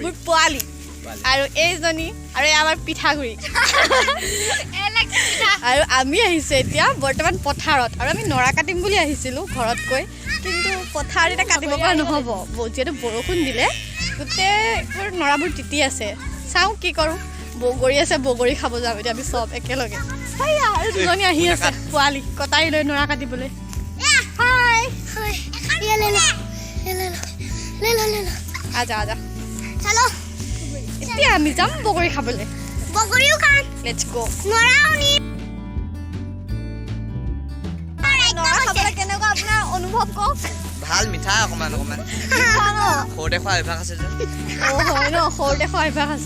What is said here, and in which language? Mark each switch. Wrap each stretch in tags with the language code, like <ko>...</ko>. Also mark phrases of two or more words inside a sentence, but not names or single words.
<as>মোৰ পোৱালি আৰু এই জনি আৰু আমাৰ পিঠাগুৰি আৰু আমি আহিছে এতিয়া বৰ্তমান পথাৰত আৰু আমি নৰা কাটিম বুলি আহিছিলো ঘৰত কৈ কিন্তু পথাৰ এটা কাটিব পৰা নহব যেহেতু বৰষুণ দিলে গোটে নৰাবোৰ তিতি আছে চাও কি কৰো বগৰী আছে বগৰী খাব যাম এতিয়া আমি সব একেলগে হাইয়া আৰু দুজনী আহি আছে পোৱালি কটাই লৈ নৰা কাটিবলৈ হাই</as> <hi>ले आजा आजा चलो</hi> <as>এতিয়া আমি যাম বগৰী খাবলৈ বগৰীও খাম</as> <en>let's go</en> <as>নৰাও নি নৰা খাবলৈ কেনেকুৱা আপোনাৰ অনুভৱ কওক ভাল মিঠা অকমান অকমান সৰুতে খোৱা অভ্যাস আছে যে ও হয় ন সৰুতে খোৱা অভ্যাস আছে</as>